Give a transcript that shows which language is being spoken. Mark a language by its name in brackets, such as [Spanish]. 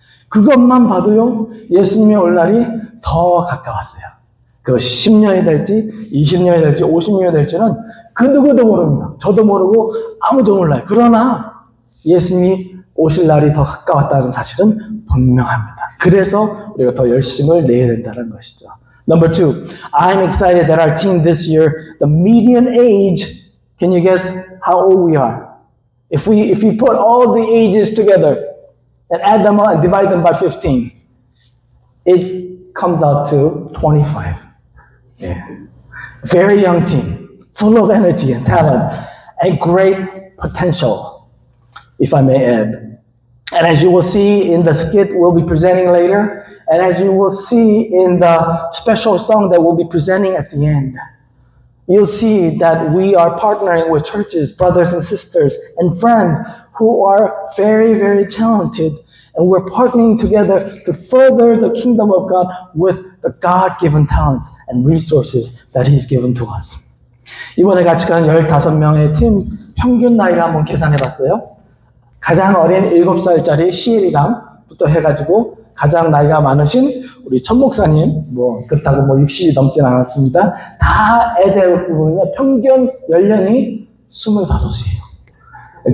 [Korean] 그것만 봐도요, 예수님의 올 날이 더 가까웠어요. 그것이 10년이 될지 20년이 될지 50년이 될지는 그 누구도 모릅니다. 저도 모르고 아무도 몰라요. 그러나 예수님이 오실 날이 더 가까웠다는 사실은 분명합니다. 그래서 우리가 더 열심을 내야 된다는 것이죠. [English] Number 2, I'm excited that our team this year, the median age, can you guess how old we are? If we put all the ages together and add them up and divide them by 15, it comes out to 25. Yeah. Very young team, full of energy and talent, and great potential, if I may add. And as you will see in the skit we'll be presenting later, and as you will see in the special song that we'll be presenting at the end, you'll see that we are partnering with churches, brothers and sisters, and friends who are very, very talented. And we're partnering together to further the kingdom of God with the God-given talents and resources that He's given to us. [Korean] 이번에 같이 간 15명의 팀 평균 나이를 한번 계산해 봤어요. 가장 어린 7살짜리 시엘이랑부터 해가지고 가장 나이가 많으신 우리 천 목사님, 그렇다고 60이 넘진 않았습니다. 다 애들군요. 평균 연령이 25이에요.